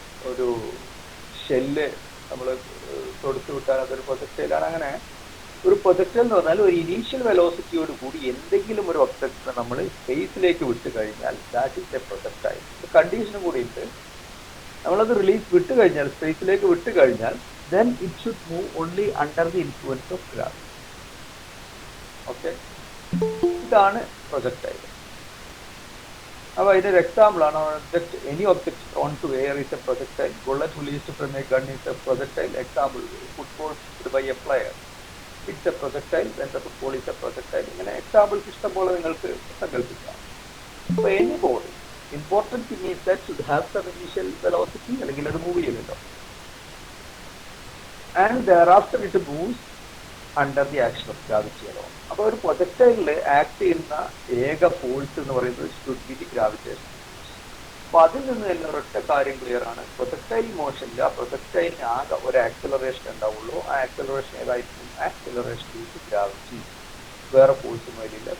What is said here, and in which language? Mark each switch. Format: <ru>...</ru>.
<ml>ഒരു ഷെല്ല് നമ്മൾ തൊടുത്തു വിട്ടാൽ അതൊരു പ്രൊജക്ടൈലാണ്. അങ്ങനെ ഒരു പ്രൊജക്ടൈൽ എന്ന് പറഞ്ഞാൽ ഒരു ഇനീഷ്യൽ വെലോസിറ്റിയോട് കൂടി എന്തെങ്കിലും ഒരു ഒബ്ജക്റ്റിനെ നമ്മൾ സ്പേസിലേക്ക് വിട്ട് കഴിഞ്ഞാൽ</ml> <en>That is a projectile.</en> <ml>കണ്ടീഷനും കൂടി ഉണ്ട്. നമ്മളത് വിട്ട് കഴിഞ്ഞാൽ, സ്പേസിലേക്ക് വിട്ട് കഴിഞ്ഞാൽ</ml> <en>then it should move only under the influence of gravity.</en> <ml>Okay, ഇതാണ് പ്രൊജക്ടൈൽ. അപ്പോൾ ഇതിന്റെ എക്സാമ്പിൾ ആണ്</ml> <en>Any object thrown to air is a projectile. Bullet released from a gun is a projectile. Example, football hit by a player, it's a projectile. When the football is a projectile.</en> <ml>ഇങ്ങനെ examples ഇഷ്ടം പോലെ നിങ്ങൾക്ക് സങ്കല്പിക്കാം.</ml> <en>അപ്പോൾ any body, important thing is that should have some initial velocity,</en> <ml>അല്ലെങ്കിൽ അത് move ചെയ്യുന്നുണ്ടോ,</ml> <en>and thereafter it moves under the action of gravity alone.</en> <ml>അപ്പോൾ ഒരു പ്രൊജക്ടൈലിൽ ആക്ട് ചെയ്യുന്ന ഏക ഫോഴ്സ് എന്ന് പറയുന്നത്</ml> <en>should be the gravitation.</en> <ml>അപ്പോൾ അതിൽ നിന്ന് തന്നെ ഒരൊറ്റ കാര്യം ക്ലിയർ ആണ്. പ്രൊജക്ടൈൽ മോഷനിൽ ആ പ്രൊജക്ടൈലിന് ആകെ ഒരു ആക്സലറേഷൻ ഉണ്ടാവുള്ളൂ. ആ ആക്സലറേഷൻ ഏതായിരിക്കും? Acceleration due to gravity. വേറെ ഫോഴ്സും അതിലില്ല.</ml>